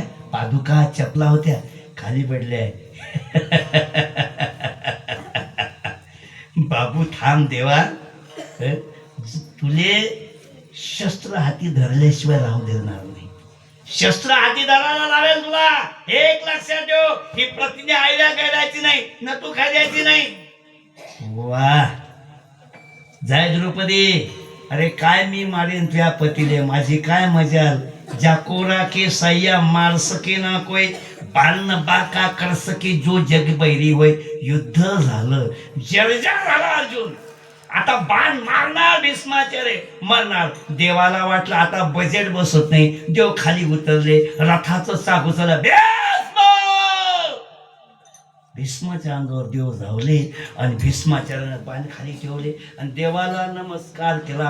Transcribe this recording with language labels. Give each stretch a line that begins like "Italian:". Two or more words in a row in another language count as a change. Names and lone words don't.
Marathi: पादुका चपला होत्या खाली पडल्या. बाबू थांब देवा, तुले शस्त्र हाती धरल्याशिवाय राहू देणार नाही. शस्त्र हाती धरायला लावेल तुला. एक लक्षात ठेव, ही प्रतिज्ञा आईला करायची नाही न तू खायची नाही. वा जय द्रौपदी. अरे काय मी मारेन तुझ्या पतीले, माझी काय मजाल.
Hindi: जाकोरा के सैया मार सके ना कोई, बालन बाका कर सके जो जग बैरी होय.
Marathi: युद्ध झालं, जर्जर झाला अर्जुन. आता बाण मारणार भीष्माचे रे, मरणार. देवाला वाटलं आता बजेट बसत नाही, देव खाली उतरले, रथाचं चाक उचललं, भीष्माच्या अंगावर देव धावले आणि भीष्माचार्याने बाण खाली ठेवले आणि देवाला नमस्कार केला.